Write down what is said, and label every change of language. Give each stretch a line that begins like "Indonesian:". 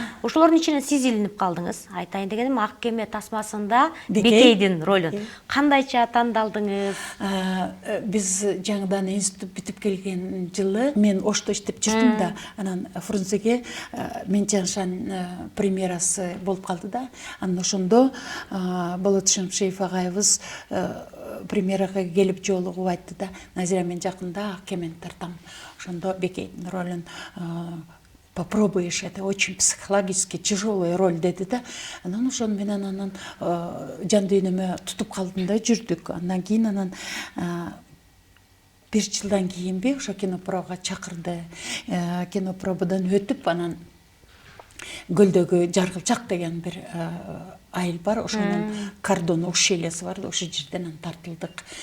Kyrgyz: Ошолордун ичинен сиз илинип калдыңыз. Айтайын дегеним, Ак кеме тасмасында Бекейдин ролун кандайча тандалдыңыз? Биз жаңыдан институт бүтүп келген жылы мен Ошто иштеп жүрдүм да, анан Фрунзеге Менчаншан премьерасы болуп калды да. Анан ошондо Болот Шамшиев агайыбыз премьерага келип жолугуп айтты да, Назира, мен жакында ак кемени тартам, ошондо Бекейдин ролун
Russian: попробуешь, это очень психологически тяжелая роль
Kyrgyz: деди да. Анан ошону менен анан жан дүйнөмө тутуп калдым да, жүрдүк. Андан кийин анан 1 жылдан кийинби ошо кинопробага чакырды. Кинопробадан өтүп анан Гөлдөгү Жаргылчак деген бир айыл бар, ошонун кордон ущельясы бар, ошол жерден тартылдык.